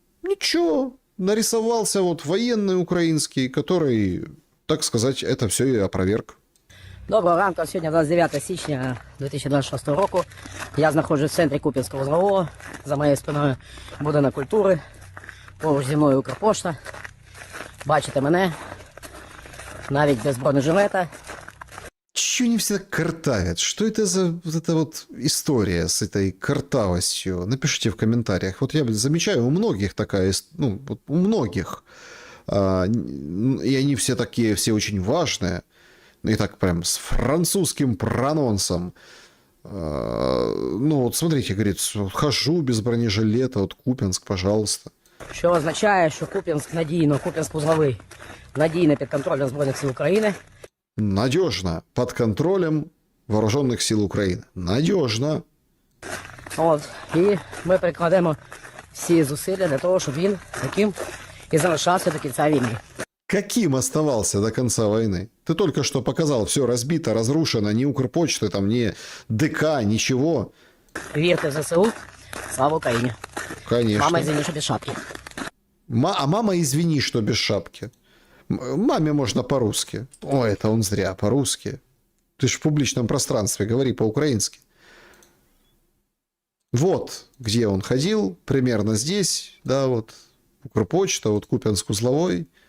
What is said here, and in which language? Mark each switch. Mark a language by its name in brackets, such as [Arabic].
[Russian] Ничего, нарисовался вот военный украинский, который, так сказать, это все и опроверг. [Ukrainian] Доброго ранку, сьогодні 29 січня 2026 року. Я знаходжусь в центрі Куп'янського узлового. За моєю спиною будинок культури. Поруч зі мною Укрпошта. Бачите мене, навіть без бронежилета. [Russian] Чего они все так картавят? Что это за вот эта вот история с этой картавостью? Напишите в комментариях. Вот я замечаю, у многих такая, ну, вот у многих. И они все такие, все очень важные. И так прям с французским прононсом. Ну вот смотрите, говорит, хожу без бронежилета, вот Купянск, пожалуйста. [Ukrainian] Що означає, що Куп'янськ надійно, Куп'янськ-Узловий надійно під контролем Збройних сил України. [Russian] Надежно, под контролем вооруженных сил Украины. Надежно. [Ukrainian] От, і ми прикладемо всі зусилля для того, щоб він таким і залишався до кінця війни. [Russian] Каким оставался до конца войны? Ты только что показал, все разбито, разрушено, ни Укрпочты, там, ни ДК, ничего. [Ukrainian] Вірте в ЗСУ, слава Україні. [Russian] Конечно. Мама, извини, [Ukrainian] що без шапки. [Russian] А мама, извини, что без шапки. Маме можно по-русски. О, это он зря, по-русски. Ты ж в публичном пространстве, говори по-украински. Вот где он ходил, примерно здесь, да, вот Укрпочта, вот Купянск-Узловой.